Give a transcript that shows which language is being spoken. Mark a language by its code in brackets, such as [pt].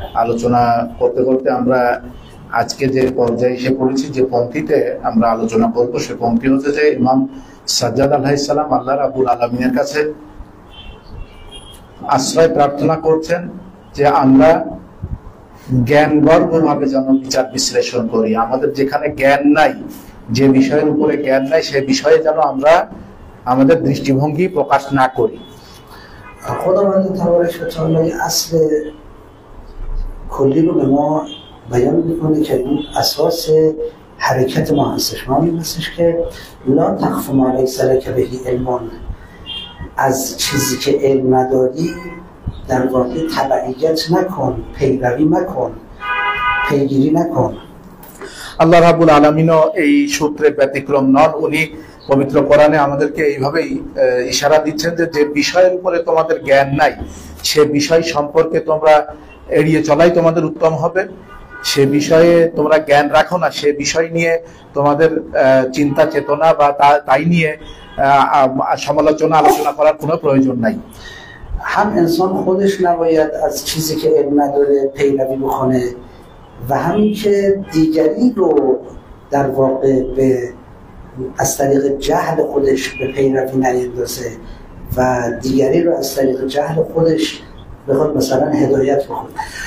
[bn] আলোচনা করতে করতে আমরা আজকে যে পর্যায়ে এসে পড়েছি, যে পংক্তিতে আমরা আলোচনা করব সে পংক্তি হচ্ছে যে ইমাম সাজ্জাদ আলাইহিস সালাম আল্লাহ রাব্বুল আলামিনের কাছে আশ্রয় প্রার্থনা করছেন যে আমরা জ্ঞানগর্ভভাবে যেন বিচার বিশ্লেষণ করি। আমাদের যেখানে জ্ঞান নাই, যে বিষয়ের উপরে জ্ঞান নাই, সে বিষয়ে যেন আমরা আমাদের দৃষ্টিভঙ্গি প্রকাশ না করি। [fa] خداوند تبارک و تعالی اصل کلی رو به ما بیان میکنه که این اساس حرکت ما هستش. ما میگوستش که [ar] لا تخف ما لیس لک به علم، [fa] از چیزی که علم نداری در واقع تبعیت نکن، پیروی مکن، پیگیری نکن। [bn] আল্লাহ রাব্বুল আলামিনও এই সূত্রে ব্যতিক্রম নন। উনি পবিত্র কোরআনে আমাদেরকে এইভাবেই ইশারা দিচ্ছেন যে যে বিষয়ের উপরে তোমাদের জ্ঞান নাই সে বিষয় সম্পর্কে তোমরা এড়িয়ে চলাই তোমাদের উত্তম হবে। সে বিষয়ে তোমরা জ্ঞান রাখো না, সে বিষয় নিয়ে তোমাদের চিন্তা চেতনা বা তাই নিয়ে সমালোচনা আলোচনা করার কোনো প্রয়োজন নাই। [fa] هم انسان خودش نباید از چیزی که علم نداره پیروی بکنه و همین که دیگری رو در واقع به از طریق جهل خودش به پیروی نیندازه و دیگری رو از طریق جهل خودش بخواد مثلا هدایت بکنه।